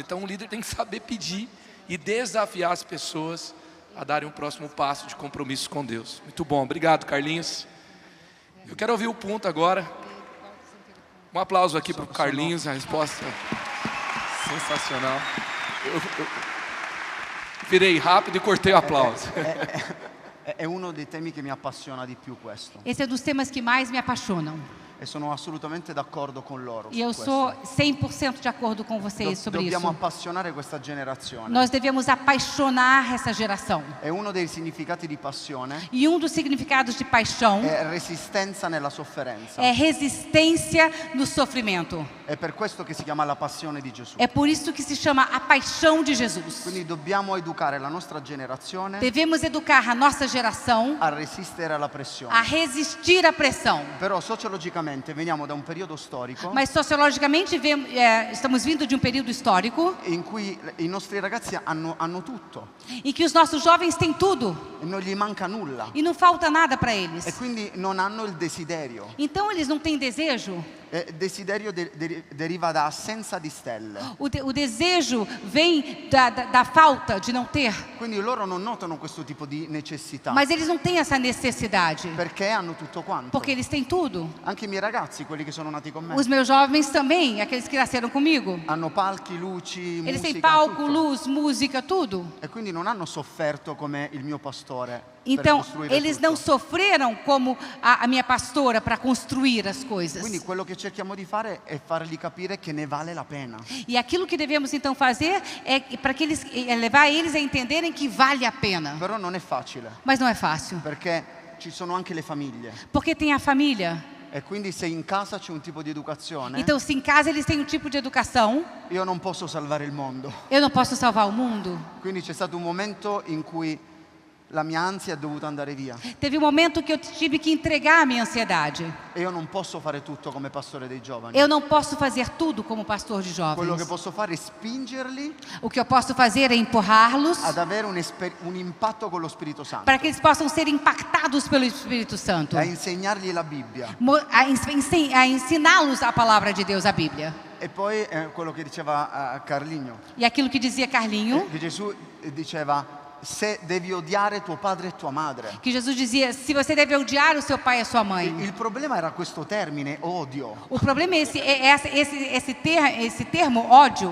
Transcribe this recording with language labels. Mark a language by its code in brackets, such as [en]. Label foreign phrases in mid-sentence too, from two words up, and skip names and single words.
[pt] Então um líder tem que saber pedir e desafiar as pessoas a darem um próximo passo de compromisso com Deus. Muito bom, obrigado Carlinhos. Eu quero ouvir o ponto agora. Um aplauso aqui para o Carlinhos, a resposta sensacional. Eu virei rápido e cortei o aplauso. [it] È uno dei temi che mi appassiona di più questo. [pt] Esse é um dos temas que mais me apaixonam. [it] E sono assolutamente d'accordo con loro. [pt] E eu [it] su [pt] sou [it] questo. [pt] 100% de acordo com vocês sobre [it] Dobbiamo [pt] isso. [it] appassionare questa generazione. [pt] Nós devemos apaixonar essa geração. [it] E uno dei significati di passione [pt] E um dos significados de paixão [it] è resistenza nella sofferenza. [pt] é resistência no sofrimento. [it] È per questo che si chiama la passione di Gesù. [pt] É por isso que se chama a paixão de Jesus. [it] Quindi dobbiamo educare la nostra generazione [pt] Devemos educar a nossa geração [it] a resistere alla pressione. [pt] a resistir à pressão. [it] Però sociologicamente veniamo da un periodo storico [pt] Mas sociologicamente estamos vindo de um período histórico [it] in cui i nostri ragazzi hanno tutto [pt] em que os nossos jovens têm tudo [it] e non gli manca nulla. [pt] e não falta nada para [it] E [pt] eles. [it] quindi non hanno il desiderio. [pt] Então eles não têm desejo. [it] Desiderio deriva da assenza di stelle. [pt] O desejo vem da falta de não ter. [it] Quindi loro non notano questo tipo di necessità. [pt] Mas eles não têm essa necessidade. [it] Perché hanno tutto quanto. [pt] Porque eles têm tudo. [it] Anche i miei ragazzi, quelli che sono nati con me, [pt] Os meus jovens também, aqueles que nasceram comigo. [it] hanno palchi, luci, [pt] Eles têm [it] musica, [pt] palco, [it] tutto. [pt] luz, música, tudo. [it] E quindi non hanno sofferto come il mio pastore [pt] Então, [it] per costruire [pt] eles [it] tutto. [pt] não sofreram como a minha pastora para construir as coisas. [it] Quindi quello che cerchiamo di fare è fargli capire che ne vale la pena. [pt] E aquilo que devemos então fazer é para que eles levar eles a entenderem que vale a pena. [it] Però non è facile, [pt] Mas não é fácil, [it] perché ci sono anche le famiglie. [pt] porque tem a família. [it] E quindi se in casa c'è un tipo di educazione, [pt] Então, se em casa eles têm um tipo de educação, [it] io non posso salvare il mondo. [pt] eu não posso salvar o mundo. [it] Quindi c'è stato un momento in cui la mia ansia è dovuta andare via. [pt] Teve um momento que eu tive que entregar a minha ansiedade. [it] E io non posso fare tutto come pastore dei giovani. [pt] Eu não posso fazer tudo como pastor de [it] Quello che [pt] jovens. [it] posso fare è spingerli [pt] O que eu posso fazer é empurrá-los [it] ad avere un impatto con lo Spirito Santo, [pt] para que eles possam ser impactados pelo Espírito Santo. [it] a insegnargli la Bibbia. [pt] A ensiná-los a palavra de Deus, a Bíblia. [it] E poi quello che diceva Carligno, [pt] E aquilo que dizia Carlinho, [it] che Gesù diceva: se devi odiare tuo padre e tua madre. [pt] que Jesus dizia, se você deve odiar o seu pai e a sua mãe. [it] Il problema era questo termine, odio. [pt] O problema é esse termo, ódio.